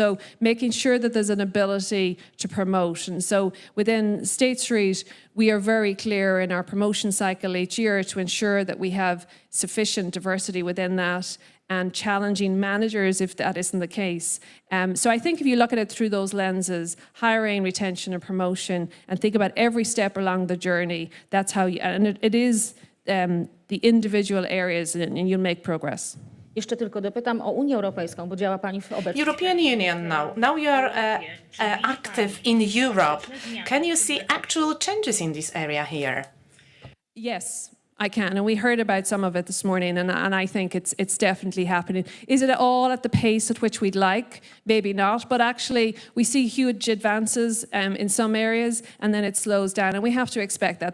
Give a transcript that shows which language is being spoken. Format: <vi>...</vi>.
<en>So making sure that there's an ability to promote. And so within State Street, we are very clear in our promotion cycle each year to ensure that we have sufficient diversity within that, and challenging managers if that isn't the case. So I think if you look at it through those lenses, hiring, retention and promotion, and think about every step along the journey, that's how you, and it is the individual areas, and you'll make progress.</en> <pl>Jeszcze tylko dopytam o Unię Europejską, bo działa Pani w obecnie.</pl> <en>European Union now. Now you are active in Europe. Can you see actual changes in this area here? Yes, I can, and we heard about some of it this morning, and I think it's definitely happening. Is it all at the pace at which we'd like? Maybe not, but actually we see huge advances in some areas, and then it slows down, and we have to expect that.</en>